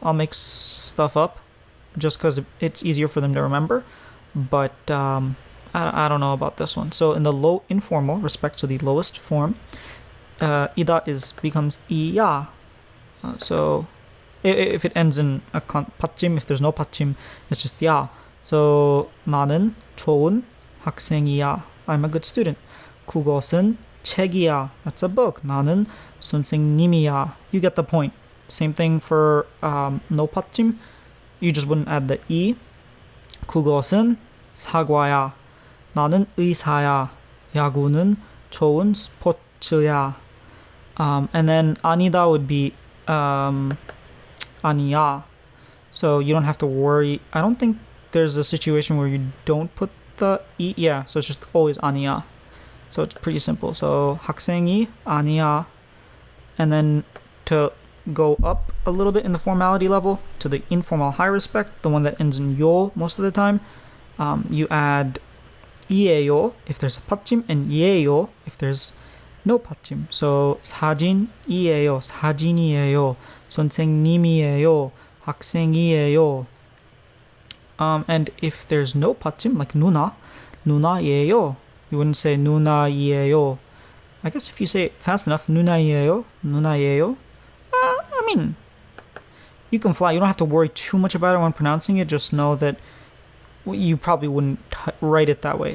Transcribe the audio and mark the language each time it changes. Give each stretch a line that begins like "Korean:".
English: I'll make stuff up just because it's easier for them to remember. But I don't know about this one. So in the low informal, respect to the lowest form, 이다 becomes 이야. So if it ends in a 받침, if there's no 받침, it's just 야.
Korean: So 나는 좋은 학생이야.
English: I'm a good student.
Korean: 그것은 책이야.
English: That's a book.
Korean: 나는 선생님이야.
English: You get the point. Same thing for no 받침. You just wouldn't add the 이.
Korean: 그것은 사과야. 나는 의사야. 야구는 좋은 스포츠야.
English: And then 아니다 would be 아니야. So you don't have to worry. I don't think there's a situation where you don't put the 이. Yeah, so it's just always 아니야. So it's pretty simple. So
Korean: 학생이 아니야.
English: And then to go up a little bit in the formality level to the informal high respect, the one that ends in 요 most of the time, you add 이에요 if there's a 받침 and 예요 if there's no 받침.
Korean: So 사진이에요, 사진이에요, 선생님이에요, 학생이에요.
English: And if there's no 받침, like 누나, 누나예요, you wouldn't say 누나이에요. I guess if you say it fast enough, 누나이에요, 누나예요. I mean, you can fly. You don't have to worry too much about it when pronouncing it. Just know that you probably wouldn't write it that way.